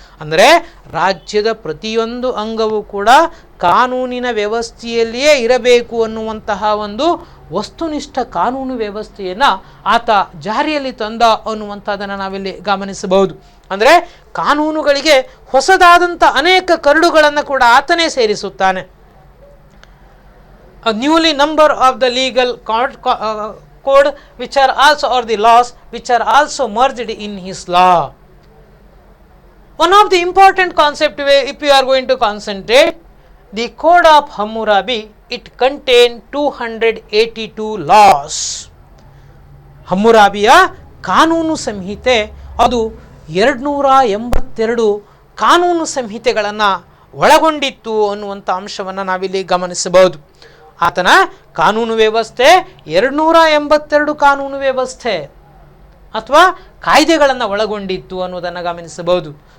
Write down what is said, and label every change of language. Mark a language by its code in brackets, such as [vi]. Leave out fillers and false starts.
[kn] ಅಂದರೆ ರಾಜ್ಯದ ಪ್ರತಿಯೊಂದು ಅಂಗವೂ ಕೂಡ ಕಾನೂನಿನ ವ್ಯವಸ್ಥೆಯಲ್ಲಿಯೇ ಇರಬೇಕು ಅನ್ನುವಂತಹ ಒಂದು ವಸ್ತುನಿಷ್ಠ ಕಾನೂನು ವ್ಯವಸ್ಥೆಯನ್ನು ಆತ ಜಾರಿಯಲ್ಲಿ ತಂದ ಅನ್ನುವಂಥದ್ದನ್ನು ನಾವಿಲ್ಲಿ ಗಮನಿಸಬಹುದು. ಅಂದರೆ ಕಾನೂನುಗಳಿಗೆ ಹೊಸದಾದಂಥ ಅನೇಕ ಕರಡುಗಳನ್ನು ಕೂಡ ಆತನೇ ಸೇರಿಸುತ್ತಾನೆ. [en] A newly number of the legal code which are also, or the laws which are also merged in his law. One of the important concept, if you are going to concentrate, the Code of Hammurabi, it contained 282 laws. [kn] ಹಮ್ಮುರಾಬಿಯ ಕಾನೂನು ಸಂಹಿತೆ ಅದು 282 ಕಾನೂನು ಸಂಹಿತೆಗಳನ್ನು ಒಳಗೊಂಡಿತ್ತು ಅನ್ನುವಂಥ ಅಂಶವನ್ನು ನಾವಿಲ್ಲಿ ಗಮನಿಸಬಹುದು. ಆತನ ಕಾನೂನು ವ್ಯವಸ್ಥೆ 282 ಕಾನೂನು ವ್ಯವಸ್ಥೆ ಅಥವಾ ಕಾಯ್ದೆಗಳನ್ನು ಒಳಗೊಂಡಿತ್ತು ಅನ್ನೋದನ್ನು ಗಮನಿಸಬಹುದು.